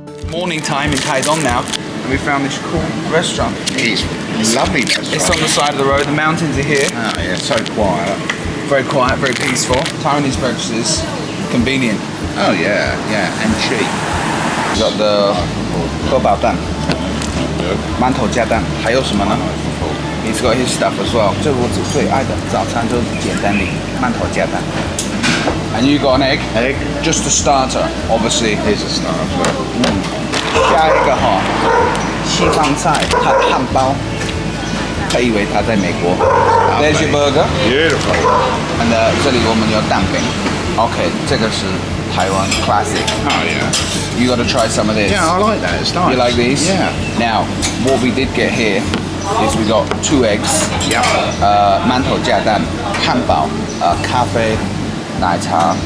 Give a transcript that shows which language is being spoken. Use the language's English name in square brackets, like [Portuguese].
[English] morning time in Taidong now, and we found this cool restaurant. It's lovely restaurant. It's on the side of the road. The mountains are here. Oh yeah, so quiet. Very quiet, very peaceful. Taiwanese breakfast is convenient. Oh yeah, and cheap. We got the [Chinese] 荷包蛋 馒头加蛋，还有什么呢？ [English] He's got his stuff as well. [Chinese] 这我最爱的早餐就是简单的馒头加蛋。 [English] And you got an egg? Egg. Just a starter, obviously. Here's a starter. [Chinese] 加一个西方菜汉堡还以为他在美国。 [English] There's your burger. Beautiful. [Chinese] And 这里我们有蛋饼。OK， 这个是台湾 classic. [English] Oh yeah. You got to try some of this. Yeah, I like that. It's nice. You like these? Yeah. Now, what we did get here is we got 2 eggs. Yep. [Chinese] 馒头加蛋，汉堡，咖啡，奶茶。